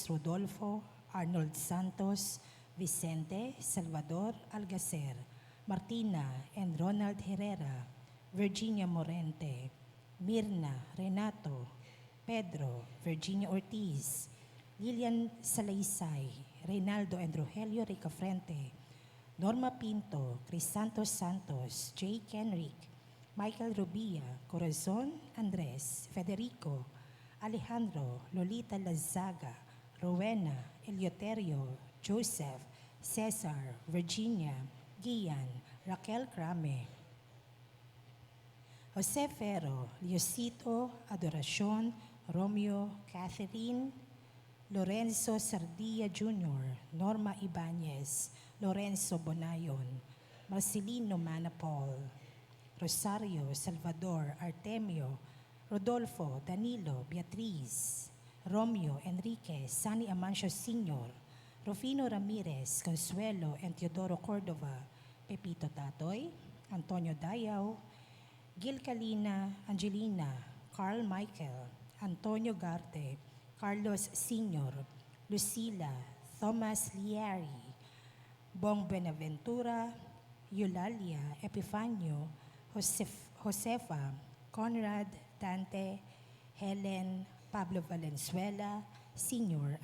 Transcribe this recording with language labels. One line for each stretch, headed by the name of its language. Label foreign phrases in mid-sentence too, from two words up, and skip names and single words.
English: Rodolfo, Arnold Santos, Vicente Salvador Algacer, Martina and Ronald Herrera, Virginia Morente, Mirna Renato, Pedro, Virginia Ortiz, Lilian Salaysay, Reynaldo and Rogelio Ricafrente, Norma Pinto, Crisantos Santos, Jay Kenrick, Michael Rubia, Corazon Andres, Federico, Alejandro, Lolita Lazaga, Rowena, Eleuterio, Joseph, Cesar, Virginia, Gian, Raquel Crame, Jose Ferro, Liosito, Adoracion, Romeo, Catherine, Lorenzo Sardia Jr., Norma Ibanez, Lorenzo Bonayon, Marcelino Manapol, Rosario, Salvador, Artemio, Rodolfo, Danilo, Beatriz, Romeo, Enrique, Sani Amancio Sr., Rufino Ramirez, Consuelo, and Teodoro Cordova, Pepito Tatoy, Antonio Dayaw, Gil Calina, Angelina, Carl Michael, Antonio Garte, Carlos Sr., Lucila, Thomas Liari, Bong Benaventura, Eulalia, Epifanio, Josefa, Conrad, Dante, Helen, Pablo Valenzuela, Sr.